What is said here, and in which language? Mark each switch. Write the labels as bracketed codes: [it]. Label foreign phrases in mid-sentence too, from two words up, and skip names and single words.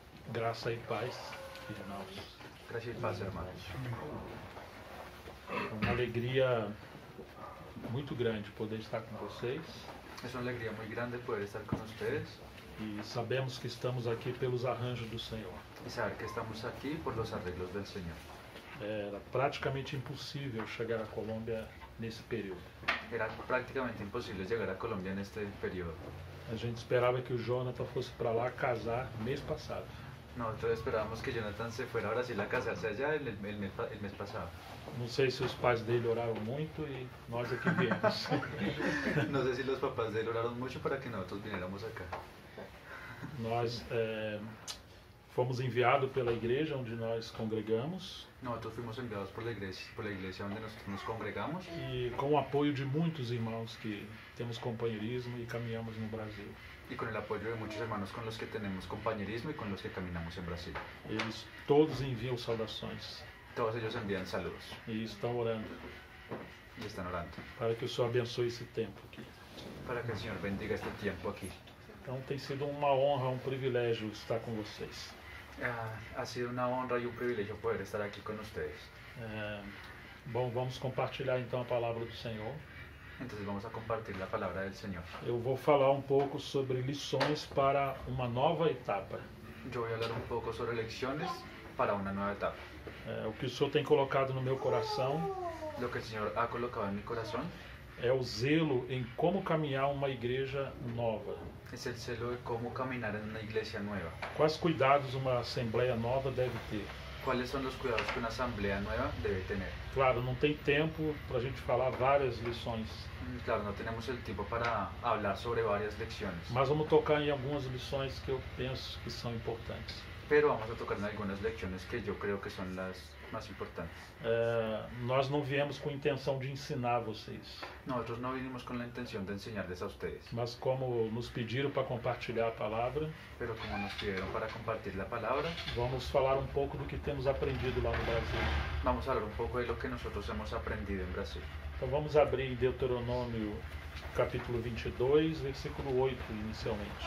[pt] Graça e paz, irmãos. [es] Gracias y paz, hermanos. [pt] É uma alegria muito grande poder estar com vocês. [es] Es una alegría muy grande poder estar con ustedes [pt] E sabemos que estamos aqui pelos arranjos do Senhor. [es] y saber que estamos aquí por los arreglos del Señor. [pt] Era praticamente impossível chegar à Colômbia nesse período. [es] Era prácticamente imposible llegar a Colombia en este periodo. [pt] A gente esperava que o Jonathan fosse para lá casar mês passado. [es] Nosotros esperábamos que Jonathan se fuera a Brasil a casarse allá el mes pasado. [pt] Não sei se os pais dele oraram muito e nós aqui viemos. [es] No sé si los papás de él oraron mucho para que nosotros viniéramos acá. [pt] Nós fomos enviados pela igreja onde nós congregamos [es] Nosotros fuimos enviados por la iglesia donde nosotros nos congregamos [pt] e com o apoio de muitos irmãos que temos companheirismo e caminhamos no Brasil. [es] y con el apoyo de muchos hermanos con los que tenemos compañerismo y con los que caminamos en Brasil. [pt] Eles todos enviam saudações [es] Todos ellos envían saludos [pt] e estão orando [es] y están orando [pt] para que o Senhor abençoe esse tempo aqui. [es] para que el Señor bendiga este tiempo aquí. [pt] Então tem sido uma honra, um privilégio estar com vocês. [es] Ha sido una honra y un privilegio poder estar aquí con ustedes. [pt] Bom, vamos compartilhar então a palavra do Senhor. [es] Entonces vamos a compartir la palabra del Señor. [pt] Eu vou falar um pouco sobre lições para uma nova etapa. [es] Yo voy a hablar un poco sobre lecciones para una nueva etapa. [pt] O que o Senhor tem colocado no meu coração [es] Lo que el Señor ha colocado en mi corazón [pt] é o zelo em como caminhar uma igreja nova. [es] es el celo de cómo caminar en una iglesia nueva. [pt] Quais cuidados uma assembleia nova deve ter? [es] ¿Cuáles son los cuidados que una asamblea nueva debe tener? [pt] Claro, não tem tempo para a gente falar várias lições, [es] Claro, no tenemos el tiempo para hablar sobre varias lecciones, [pt] mas vamos tocar em algumas lições que eu penso que são importantes. [es] pero vamos a tocar en algunas lecciones que yo creo que son las más importantes. [pt] Nós não viemos com intenção de ensinar vocês, [es] Nosotros no vinimos con la intención de enseñarles a ustedes, [pt] mas como nos pediram para compartilhar a palavra, [es] pero como nos pidieron para compartir la palabra, [pt] vamos falar um pouco do que temos aprendido lá no Brasil. [es] vamos a hablar un poco de lo que nosotros hemos aprendido en Brasil. [pt] Então vamos abrir em Deuteronômio capítulo 22, versículo 8 inicialmente.